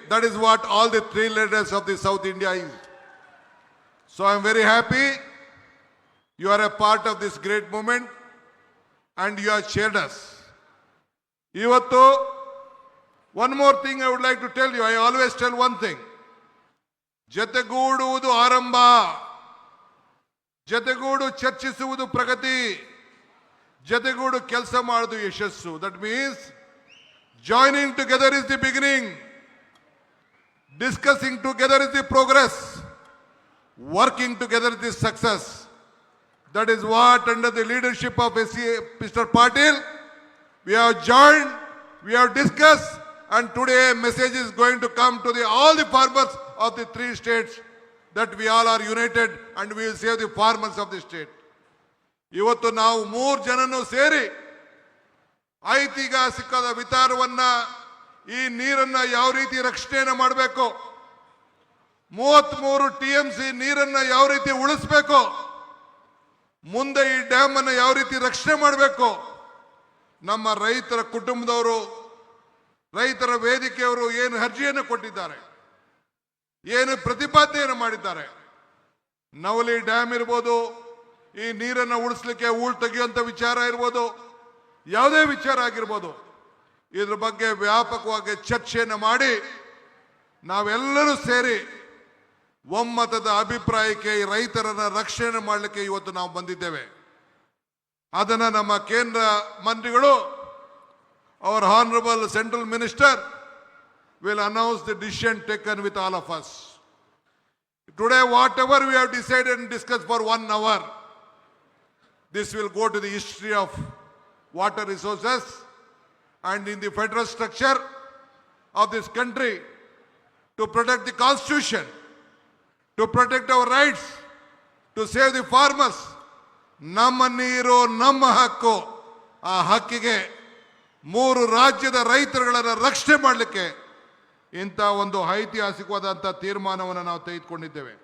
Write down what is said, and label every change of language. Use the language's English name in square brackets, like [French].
[English] That is what all the 3 leaders of the South India is. So I am very happy you are a part of this great movement and you have cheered us. Ivattu, one more thing I would like to tell you. I always tell one thing. [Kannada] ಜತೆಗೂಡುವುದು ಆರಂಭ, ಜತೆಗೂಡು ಚರ್ಚಿಸುವುದು ಪ್ರಗತಿ, ಜತೆಗೂಡು ಕೆಲಸ ಮಾಡುವುದು ಯಶಸ್ಸು. [English] That means joining together is the beginning, discussing together is the progress, working together is the success. That is what, under the leadership of Mr. Patil, we have joined, we have discussed, and today a message is going to come to all the farmers of the 3 states that we all are united and we will save the farmers of the state. [Kannada] ಇವತ್ತು ನಾವು 3 ಜನನು ಸೇರಿ ಐತಿಹಾಸಿಕದ ವಿಚಾರವನ್ನ, ಈ ನೀರನ್ನ ಯಾವ ರೀತಿ ರಕ್ಷಣೆಯನ್ನು ಮಾಡಬೇಕು, 33 TMC ನೀರನ್ನ ಯಾವ ರೀತಿ ಉಳಿಸಬೇಕು, ಮುಂದೆ ಈ ಡ್ಯಾಮ್ ಅನ್ನು ಯಾವ ರೀತಿ ರಕ್ಷಣೆ ಮಾಡಬೇಕು, ನಮ್ಮ ರೈತರ ಕುಟುಂಬದವರು, ರೈತರ ವೇದಿಕೆಯವರು ಏನು ಅರ್ಜಿಯನ್ನು ಕೊಟ್ಟಿದ್ದಾರೆ, ಏನು ಪ್ರತಿಪಾದನೆಯನ್ನು ಮಾಡಿದ್ದಾರೆ. ನವಲಿ ಡ್ಯಾಮ್ ಇರ್ಬೋದು, ಈ ನೀರನ್ನು ಉಳಿಸ್ಲಿಕ್ಕೆ ಹೂಳು ತೆಗೆಯುವಂಥ ವಿಚಾರ ಇರ್ಬೋದು, ಯಾವುದೇ ವಿಚಾರ ಆಗಿರ್ಬೋದು, ಇದ್ರ ಬಗ್ಗೆ ವ್ಯಾಪಕವಾಗಿ ಚರ್ಚೆಯನ್ನು ಮಾಡಿ ನಾವೆಲ್ಲರೂ ಸೇರಿ ಒಮ್ಮತದ ಅಭಿಪ್ರಾಯಕ್ಕೆ ರೈತರನ್ನ ರಕ್ಷಣೆ ಮಾಡಲಿಕ್ಕೆ ಇವತ್ತು ನಾವು ಬಂದಿದ್ದೇವೆ. ಅದನ್ನ ನಮ್ಮ ಕೇಂದ್ರ ಮಂತ್ರಿಗಳು, [English] ಅವರ್ honourable central minister will announce the decision taken with all of us. Today, whatever we have decided and discussed for 1 hour, this will go to the history of water resources and in the federal structure of this country to protect the constitution, to protect our rights, to save the farmers. [Kannada] ನಮ್ಮ ನೀರು ನಮ್ಮ ಹಕ್ಕು. ಆ ಹಕ್ಕಿಗೆ 3 ರಾಜ್ಯದ ರೈತರುಗಳನ್ನು ರಕ್ಷಣೆ ಮಾಡಲಿಕ್ಕೆ ಇಂಥ ಒಂದು ಐತಿಹಾಸಿಕವಾದಂಥ ತೀರ್ಮಾನವನ್ನು ನಾವು ತೆಗೆದುಕೊಂಡಿದ್ದೇವೆ.